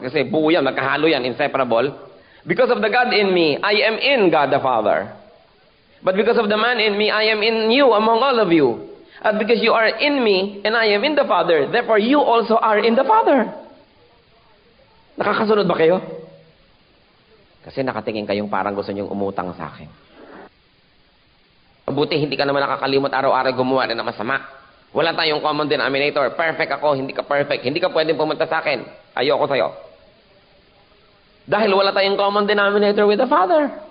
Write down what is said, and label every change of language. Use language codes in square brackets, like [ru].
[tl] Kasi buo yan, magkahalo yan, inseparable. [en] Because of the God in me, I am in God the Father. But because of the man in me, I am in you among all of you. At because you are in me, and I am in the Father, therefore you also are in the Father. [tl] Nakakasunod ba kayo? Kasi nakatingin kayong parang gusto niyong umutang sa akin. Mabuti, hindi ka naman nakakalimot araw-araw gumawa na masama. Wala tayong common denominator. Perfect ako, hindi ka perfect. Hindi ka pwedeng pumunta sa akin. Ayoko sa'yo. Dahil wala tayong common denominator [en] with the Father.